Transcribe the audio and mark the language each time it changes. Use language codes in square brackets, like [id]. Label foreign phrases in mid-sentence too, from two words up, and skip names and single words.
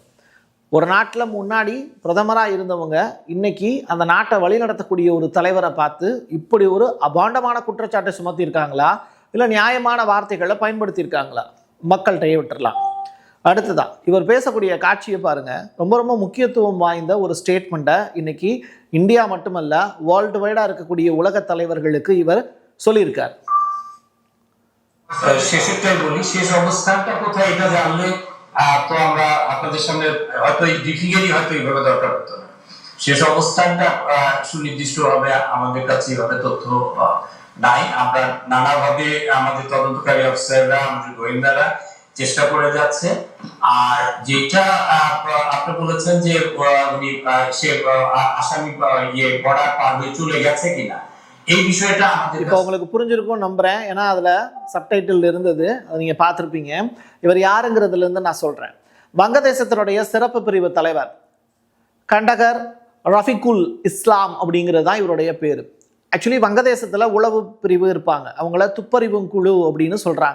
[ta] ஒரு நாட்டில் முன்னாடி பிரதமராக இருந்தவங்க இன்னைக்கு அந்த நாட்டை வழிநடத்தக்கூடிய ஒரு தலைவரை பார்த்து இப்படி ஒரு அபாண்டமான குற்றச்சாட்டை சுமத்தியிருக்காங்களா, இல்லை நியாயமான வார்த்தைகளை பயன்படுத்தியிருக்காங்களா? மக்கள்கிட்ட விட்டுறலாம். அடுத்துதான் இவர் பேசக்கூடிய காட்சியை பாருங்க. ரொம்ப ரொம்ப முக்கியத்துவம் வாய்ந்த ஒரு ஸ்டேட்மெண்ட்டை இன்னைக்கு இந்தியா மட்டுமல்ல [en] world wide [ta] இருக்கக்கூடிய உலக தலைவர்களுக்கு இவர் சொல்லியிருக்கார். [bn] তো আমরা আপনাদের সামনে হয়তো এই ব্রিফিংয়েরই হয়তো এইভাবে দরকার হতো না। শেষ অবস্থানটা সুনির্দিষ্টভাবে আমাদের কাছে এইভাবে তথ্য নাই। আমরা নানাভাবে আমাদের তদন্তকারী অফিসাররা, আমাদের গোয়েন্দারা চেষ্টা করে যাচ্ছে। আর যেটা আপনি বলেছেন যে উনি সে আসামি বর্ডার পার হয়ে চলে গেছে কিনা, এই বিষয়টা আমাদের [ta] இப்போ உங்களுக்கு புரிஞ்சிருக்கும் நம்புறேன். ஏன்னா அதில் சப்டைட்டில் இருந்தது, அதை நீங்கள் பார்த்துருப்பீங்க. இவர் யாருங்கிறதுலேருந்து நான் சொல்கிறேன். வங்கதேசத்தினுடைய சிறப்பு பிரிவு தலைவர் கண்டகர் ரஃபிகுல் இஸ்லாம் அப்படிங்கிறது தான் இவருடைய பேர். ஆக்சுவலி வங்கதேசத்தில் உளவு பிரிவு இருப்பாங்க, அவங்கள துப்பறிவு குழு அப்படின்னு சொல்கிறாங்க.